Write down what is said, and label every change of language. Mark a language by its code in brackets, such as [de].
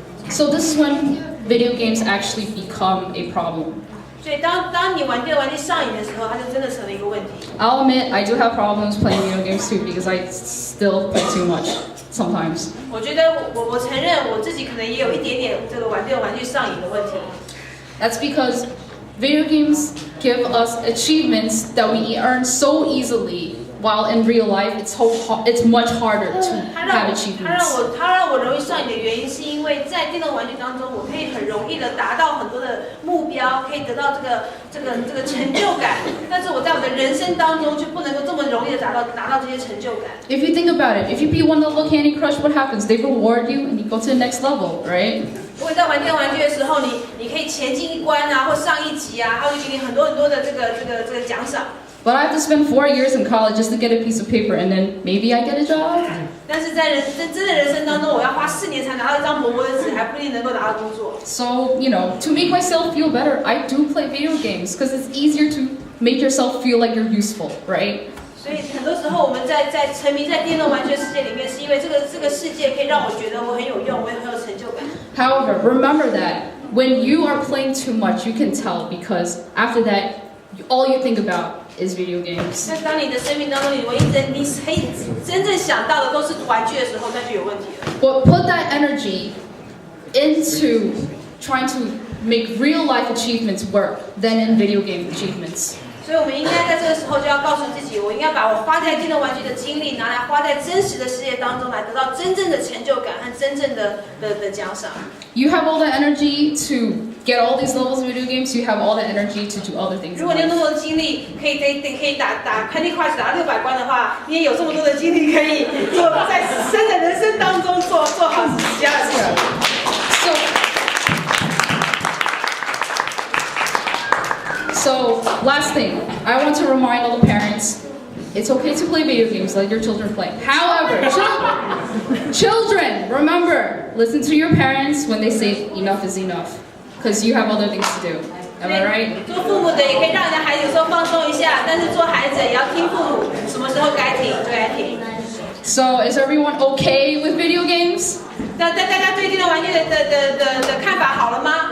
[en] So this is when video games actually become a problem. [zh] 所以当你玩电动玩具上瘾的时候，它就真的成了一个问题。 [en] I'll admit I do have problems playing video games too because I still play too much sometimes. [zh] 我觉得我承认我自己可能也有一点点这个玩电动玩具上瘾的问题。 [en] That's because video games give us achievements that we earn so easily, while in real life it's much harder to have achievements. [zh] 它让我容易上瘾的原因，是因为在电动玩具当中，我可以很容易的达到很多的目标，可以得到这个成就感。但是我在我的人生当中，就不能够这么容易的达到这些成就感。 [en] If you think about it, if you beat one level of Candy Crush, what happens? They reward you and you go to the next level, right? [zh] 如果你在玩电动玩具的时候，你可以前进一关啊，或上一级啊，它会给你很多的这个奖赏。 [en] But I have to spend 4 years in college just to get a piece of paper, and then maybe I get a job. [zh] 但是在真的人生当中，我要花4年才拿到一张薄薄的纸，还不一定能够拿到工作。 [en] So, to make myself feel better, I do play video games because it's easier to make yourself feel like you're useful, right? [zh] 所以很多时候我们在沉迷在电动玩具的世界里面，是因为这个世界可以让我觉得我很有用，我很有成就感。 [en] However, remember that when you are playing too much, you can tell because after that, all you think about is video games. [zh] 那当你的生命当中，你可以真正想到的都是玩具的时候，那就有问题了。 [en] But put that energy into trying to make real life achievements work than in video game achievements. [zh] 所以我们应该在这个时候就要告诉自己，我应该把我花在电动玩具的精力拿来花在真实的世界当中，来得到真正的成就感和真正的奖赏。 [en] You have all the energy to get all these levels of video games. You have all the energy to do other things. [zh] 如果你有那么多的精力，可以打 Candy Crush 打600关的话，你也有这么多的精力可以做在真的人生当中做好其他的事情。 [en] So, last thing, I want to remind all the parents, it's okay to play video games, let your children play. However, children, remember, listen to your parents when they say enough is enough, because you have other things to do. Am I right? [zh] 做父母的也可以让你的孩子有时候放松一下，但是做孩子也要听父母什么时候该停就该停。 [en] So, is everyone okay with video games? [zh] 大家对电动玩具的看法好了吗